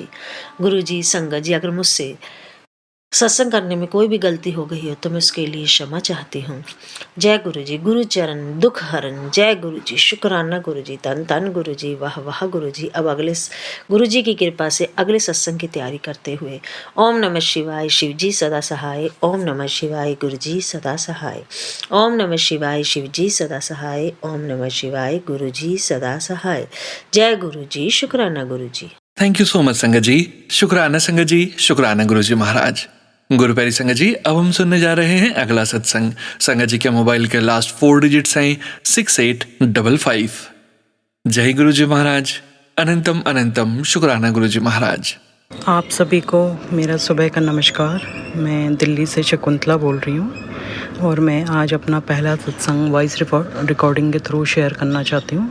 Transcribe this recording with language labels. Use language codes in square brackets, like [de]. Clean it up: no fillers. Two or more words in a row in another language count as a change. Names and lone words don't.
[hi] गुरु जी, संगत जी, अगर मुझसे सत्संग करने में कोई भी गलती हो गई हो तो मैं उसके लिए क्षमा चाहती हूँ। जय गुरु जी, गुरु चरण दुख हरण, जय गुरु जी, शुक्राना गुरु जी, धन धन गुरु जी, वाह वाह गुरु जी। अब अगले गुरु जी की कृपा से अगले सत्संग की तैयारी करते हुए ओम नमः शिवाय, शिव जी सदा सहाय, ओम नमः शिवाय, गुरु जी सदा सहाय, ओम नमः शिवाय, शिव जी सदा सहाय, ओम नमः शिवाय, गुरु जी सदा सहाय। जय गुरु जी, शुक्राना गुरु जी। [en] thank you so much [hi] संगत जी, शुक्राना संगत जी, शुक्राना गुरु जी महाराज। गुरु प्यारी संगत जी, अब हम सुनने जा रहे हैं अगला सत्संग। संगत जी के मोबाइल के [en] last 4 digits [hi] हैं 6855। जय गुरु जी महाराज, अनंतम अनंतम शुक्राना गुरु जी महाराज। आप सभी को मेरा सुबह का नमस्कार। मैं दिल्ली से शकुंतला बोल रही हूँ और मैं आज अपना पहला सत्संग [en] voice recording [hi] के [en] through share [hi] करना चाहती हूँ।